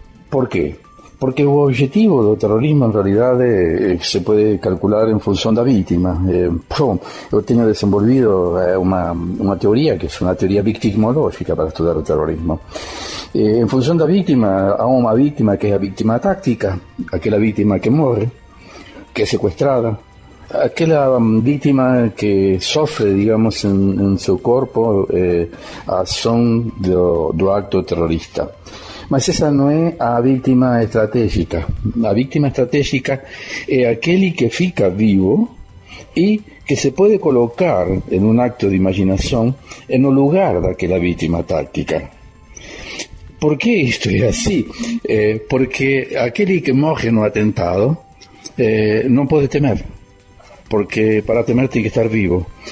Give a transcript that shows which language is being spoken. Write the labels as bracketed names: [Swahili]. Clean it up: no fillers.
[Spanish] ¿Por qué? Porque [Portuguese] o objetivo do [Spanish] terrorismo en realidad se puede calcular en función da vítima. [Portuguese] Eu tenho desenvolvido uma teoria que é uma teoria victimológica para estudar o terrorismo. En función da vítima, há uma vítima que é a vítima táctica, aquela vítima que morre, que é sequestrada, aquela vítima que sofre, digamos, em seu corpo a ação do acto terrorista. Mas essa não é a vítima estratégica. A vítima estratégica é aquele que fica vivo e [Spanish] que se puede colocar en un acto de imaginación en el lugar de aquella víctima táctica. ¿Por qué esto es así? Porque aquel que [Portuguese] morre [Spanish] en un atentado no puede temer, porque para temer tiene que estar vivo.